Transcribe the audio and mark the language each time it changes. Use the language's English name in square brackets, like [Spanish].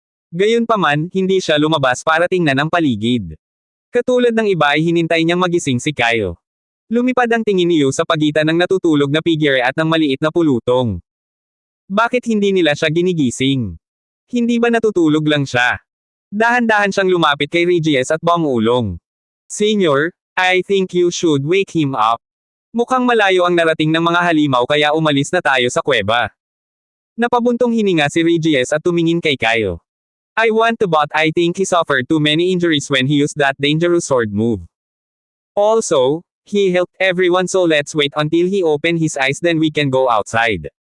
[Filipino] Gayunpaman, hindi siya lumabas para tingnan ang paligid. Katulad ng iba ay hinintay niyang magising si Kyle. Lumipad ang tingin ni Yu sa pagitan ng natutulog na figure at ng maliit na pulutong. Bakit hindi nila siya ginigising? Hindi ba natutulog lang siya? Dahan-dahan siyang lumapit kay Regis at bumulong. [English] Senior, I think you should wake him up. [Filipino] Mukhang malayo ang narating ng mga halimaw kaya umalis na tayo sa kuweba. Napabuntong hininga si Regis at tumingin kay Kyle. [English] I want to but I think he suffered too many injuries when he used that dangerous sword move. Also, he helped everyone so let's wait until he open his eyes then we can go outside.